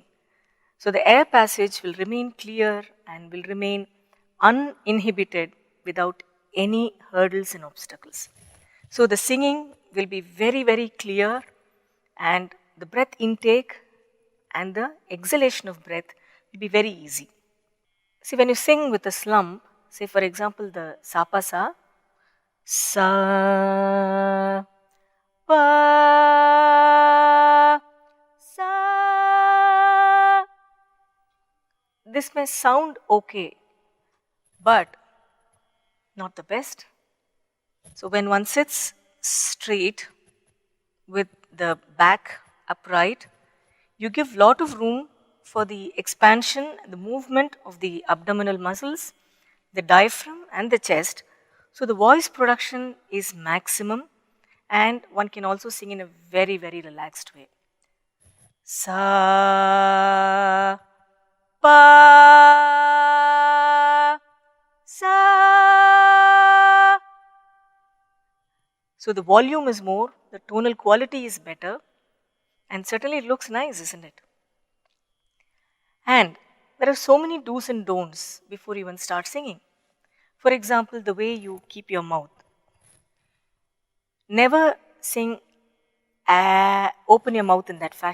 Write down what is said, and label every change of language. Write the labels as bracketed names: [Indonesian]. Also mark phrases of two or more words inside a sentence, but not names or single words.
[English] So the air passage will remain clear and will remain uninhibited without any hurdles and obstacles. So the singing will be very, very clear, and the breath intake and the exhalation of breath will be very easy. See, when you sing with a slump, say for example the sapa sa, sa, pa, sa. This may sound okay, but not the best. So when one sits straight with the back upright, you give lot of room for the expansion, the movement of the abdominal muscles, the diaphragm and the chest. So the voice production is maximum, and one can also sing in a very, very relaxed way. Sa, pa, sa. So the volume is more, the tonal quality is better, and certainly it looks nice, isn't it? And there are so many do's and don'ts before you even start singing. For example, the way you keep your mouth. Never sing, open your mouth in that fashion.